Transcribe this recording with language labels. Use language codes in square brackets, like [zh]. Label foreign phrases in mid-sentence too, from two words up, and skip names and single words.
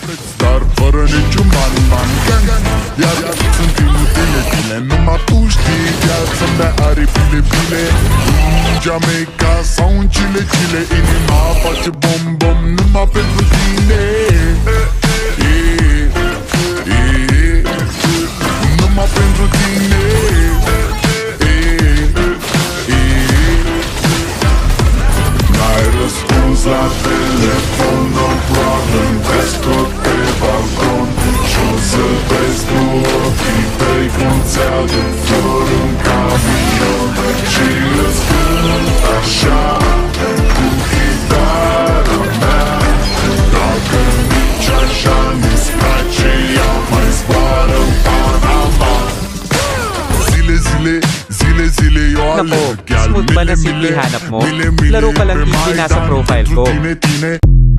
[ro] preț, dar fără niciun man Iar sunt inutile, numai tu știi viața-mi de aripile bile în Jamaica sau în Chile inima face bom numai pentru tine numai pentru tine N-ai răspuns la telefon, [en] no problem, [ro] te scot pe balcon și-o să vezi cu ochii tăi cum ți-aduc flori în camion și îți cânt așa cu chitara mea Dacă nici așa nu-ți place, ea mai zboară în Panama Zile, eu alerg [tl] Naku, smooth ba na CV hanap mo? Laro ka lang TV nasa profile ko.